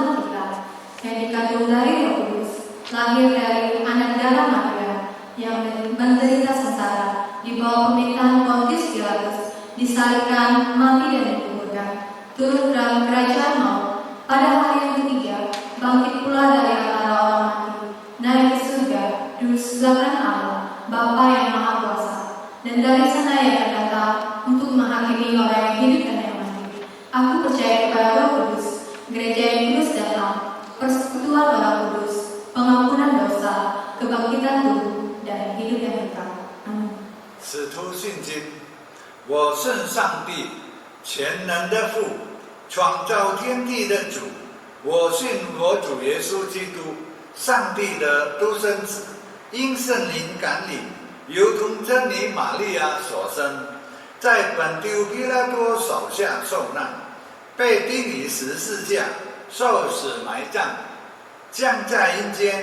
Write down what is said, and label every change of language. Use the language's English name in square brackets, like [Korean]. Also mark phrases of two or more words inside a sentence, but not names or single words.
[Indonesian] kita, yang dikandung dari Roh Kudus, lahir dari anak darah Maria, yang menderita sengsara di bawah pemerintahan Pontius Pilatus, disalibkan, mati dan dikuburkan, turun dalam kerajaan maut, pada hari yang ketiga bangkit pula dari antara orang mati, naik ke surga, duduk sebelah Allah, Bapa yang Maha Kuasa, dan dari sana ia akan datang untuk menghakimi orang yang hidup dan yang mati. Aku percaya kepada Roh Kudus, gereja yang kudus dan am, persekutuan orang kudus, pengampunan dosa, kebangkitan tubuh, dan hidup yang kekal. Amin. [Chinese] 使徒信经，我信上帝，全能的父，创造天地的主。我信我主耶稣基督，上帝的独生子，因圣灵感领，由同真理玛利亚所生，在本丢彼拉多手下受难，被钉于十字架，受死埋葬，降在阴间。